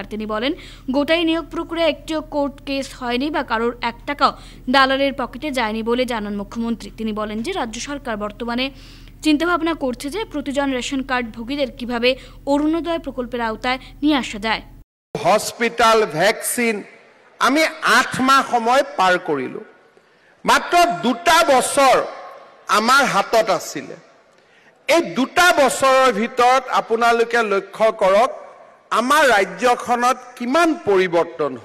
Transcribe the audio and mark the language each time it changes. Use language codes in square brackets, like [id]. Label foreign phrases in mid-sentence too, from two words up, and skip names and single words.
[bn] তিনি বলেন গোটাই নিয়োগ প্রক্রিয়া একটিও [en] court case [bn] হয়নি বা কারোর 1 টাকাও দালালের পকেটে যায়নি বলে জানান মুখ্যমন্ত্রী। তিনি বলেন যে রাজ্য সরকার বর্তমানে চিন্তাভাবনা করছে যে প্রতিজন রেশন কার্ড ভোগীদের কিভাবে অরুণোদয় প্রকল্পের আওতায় নিয়ে আসা যায়। [en] hospital, vaccine [as] আমি 8 মাহ সময় পাৰ কৰিলো। মাত্ৰ 2টা বছৰ আমাৰ হাতত আছিলে। এই 2টা বছৰৰ ভিতৰত আপোনালোকে লক্ষ্য কৰক আমাৰ ৰাজ্যখনত কিমান পৰিৱৰ্তন হ'ল।